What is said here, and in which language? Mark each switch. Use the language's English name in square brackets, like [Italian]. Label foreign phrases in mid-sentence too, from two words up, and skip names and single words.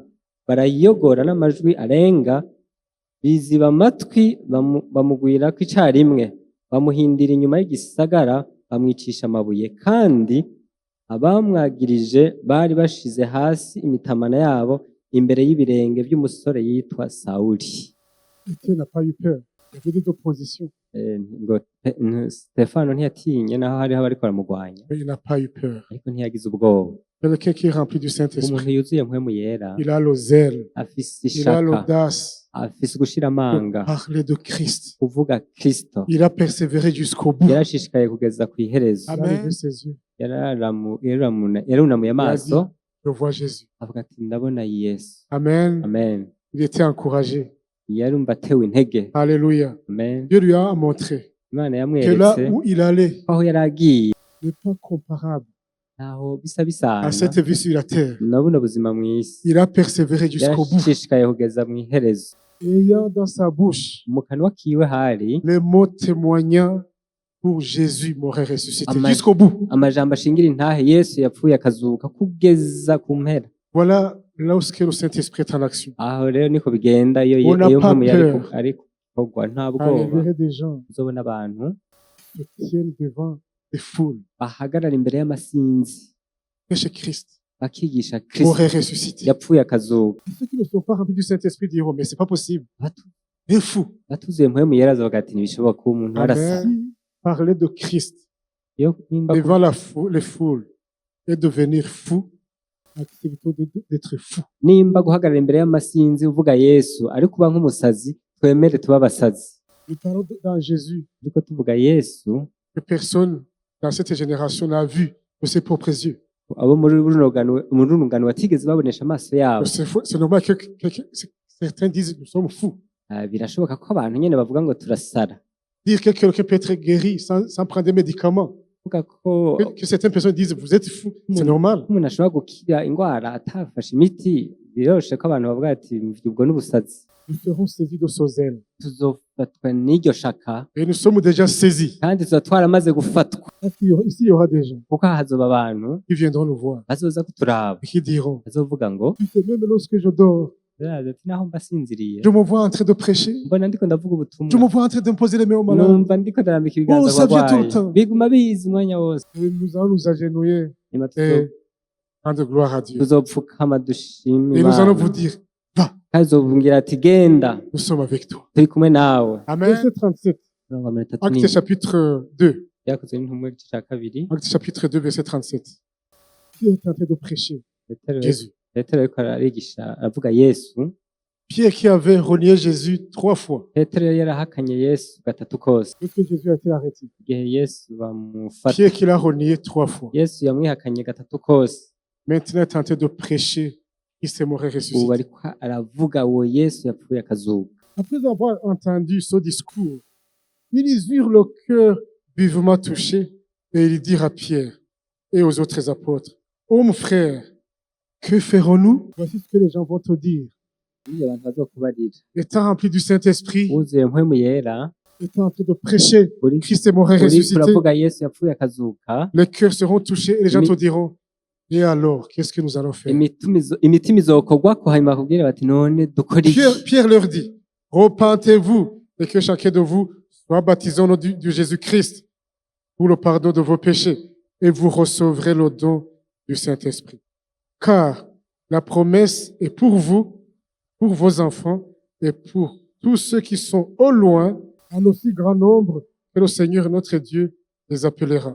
[Rundi] Barayiyogora n'amajwi arenga, biziba amatwi bamugwirako icarimwe, bamuhindira inyuma y'igisagara bamwicisha amabuye. Kandi abamwagirije bari bashize hasi imitamana yabo imbere y'ibirenge by'umusore yitwa Sawuli. [French] Étienne n'a pas eu peur. Il y avait des oppositions. [Rundi] Stefano ntiyatinye naho hariho abariko baramugwanya, [French] Mais il n'a pas eu peur. [Rundi] ariko ntiyagize ubwoba. [French] Quelqu'un qui est rempli du [Rundi] Umuntu [French] Saint-Esprit, [Rundi] yuzuye mpwemu yera [French] il a le zèle, [Rundi] afise [French] il a [Rundi] ishaka, [French] l'audace [Rundi] afise ugushira [French] de [Rundi] amanga, [French] parler de Christ. [Rundi] kuvuga Kristo. [French] Il a persévéré jusqu'au bout. [Rundi] Yarashishikaye kugeza kw'iherezo. [French] Il a levé ses yeux. [Rundi] Yarunamuye amaso [French] Je vois Jésus. [Rundi] avuga ati ndabona Yesu. [French] Amen. [Rundi] Amen. [French] Il était encouragé. [Rundi] Yarumva atewe intege. [French] Alléluia. [Rundi] Amen. [French] Dieu lui a montré [Rundi] Imana [French] que là [Rundi] yamweretse [French] où il allait [Rundi] ko aho yari agiye [French] n'est pas comparable [Rundi] ntaho bisa [French] à [Rundi] bisana [French] cette vie sur la terre. [Rundi] na buno buzima mw'isi. [French] Il a persévéré jusqu'au bout, [Rundi] Yarashishikaye kugeza mw'iherezo. [French] ayant dans sa bouche [Rundi] Mu kanwa kiwe hari [French] les mots témoignant pour Jésus m'aurait ressuscité Amen. jusqu'au bout. [Rundi] amajambo ashingira intahe Yesu yapfuye akazuka kugeza ku mpera. [French] Voilà lorsque le Saint-Esprit est en action. [Rundi] Aho rero niko bigenda iyo [French] On n'a pas [Rundi] mpamvu [French] peur. [Rundi] ari kugwa nta [French] Ah, il [Rundi] bwoba. [French] verrait des gens [Rundi] Uzobona abantu [French] qui se tiennent devant des foules. [Rundi] bahagarara imbere y'amasinzi [French] Que chez Christ [Rundi] bakigisha Kristo [French] m'aurait ressuscité. [Rundi] yapfuye akazuka. [French] Ceux qui ne sont pas remplis du Saint-Esprit diront, mais c'est pas possible. [Rundi] Batu- [French] Des fous. [Rundi] batuzuye mpwemu yera azavuga ati ntibishoboka ko umuntu arasa. [French] Amen. Parler de Christ [Rundi] Iyo nimba [French] devant les foules et devenir fou, acceptons d'être fou. [Rundi] nimba guhagarara imbere y'amasinzi uvuga Yesu ariko uba nk'umusazi, twemere tuba abasazi. [French] Nous parlons dans Jésus [Rundi] Ariko tuvuga Yesu, [French] que personne dans cette génération n'a vu de ses propres yeux. [Rundi] abo muri runo rungano batigeze babonesha amaso yabo. [French] C'est normal que certains disent nous sommes fous. [Rundi] Birashoboka ko abantu nyene bavuga ngo turasara. [French] Dire que quelqu'un peut être guéri sans prendre des médicaments. [Rundi] Kuvuga ko [French] Que certaines personnes disent vous êtes fous. C'est normal. [Rundi] umuntu ashobora gukira indwara atafashe imiti, biroroshe ko abantu bavuga ati ubwo n'ubusazi. [French] Nous serons saisis de ce zèle. [Rundi] Tuzofatwa n'iryo shaka [French] Et nous sommes déjà saisis. [Rundi] kandi tuba twaramaze gufatwa, [French] Ici, il y aura des gens [Rundi] kuko hazoba abantu [French] qui viendront nous voir [Rundi] bazoza kuturaba [French] et qui diront, [Rundi] bazovuga ngo [French] tu sais, même lorsque je dors, [Rundi] "Biraza ati naho mba sinziriye [French] je me vois en train de prêcher, [Rundi] mbona ndiko ndavuga [French] je [Rundi] ubutumwa, [French] me vois en train de me poser les mains aux malades. [Rundi] numva ndiko ndarambika ibiganza [French] ça [Rundi] ku [French] vient tout le [Rundi] barwayi, [French] temps. [Rundi] biguma biza umwanya wose." [French] Et nous allons nous agenouiller [Rundi] Nyuma [French] et rendre gloire à Dieu. [Rundi] tuzopfukama dushima [French] Et nous allons [Rundi] Imana, [French] vous dire, va, [Rundi] azobwira ati genda [French] nous sommes avec toi. [Rundi] turi kumwe nawe. [French] Amen. Verset 37. [Rundi] Mirongo mirongo itatu [French] Acte [Rundi] n'indwi. [French] chapitre 2. [Rundi] Byakozwe n'intumwa igice cya kabiri. [French] Acte chapitre 2, verset 37. Qui est en train de prêcher [Rundi] Petero [French] Jésus. [Rundi] ariko arigisha aravuga Yesu. [French] Pierre qui avait renié Jésus 3 fois [Rundi] petero yari yarahakanye yesu gatatu kose [French] lorsque Jésus a été arrêté. [Rundi] igihe yesu bamufata [French] Pierre qui l'a renié 3 fois. [Rundi] yesu yamwihakanye gatatu kose [French] Maintenant est en train de prêcher Christ est mort et [Rundi] ubu [French] ressuscité. [Rundi] ariko aravuga uwo yesu yapfuye akazuka. [French] Après avoir entendu ce discours, ils eurent le cœur vivement touché et ils dirent à Pierre et aux autres apôtres, ô mon frère, que ferons-nous? Voici ce que les gens vont te dire. [Rundi] Iyo abantu bazokubarira [French] Étant rempli du Saint-Esprit, [Rundi] wuzuye mpwemu yera [French] étant en train de prêcher [Rundi] uri [French] Christ est mort et [Rundi] uriko [French] ressuscité, [Rundi] uravuga yesu yapfuye akazuka, [French] les cœurs seront touchés et les gens [Rundi] Mi- [French] te diront, et alors, qu'est-ce que nous allons faire? [Rundi] imitima izokogwako hanyuma bakubwire bati none dukora iki? [French] Pierre leur dit, repentez-vous et que chacun de vous soit baptisé au nom du Jésus-Christ pour le pardon de vos péchés et vous recevrez le don du Saint-Esprit. Car la promesse est pour vous, pour vos enfants et pour tous ceux qui sont au loin, en aussi grand nombre que le Seigneur notre Dieu les appellera.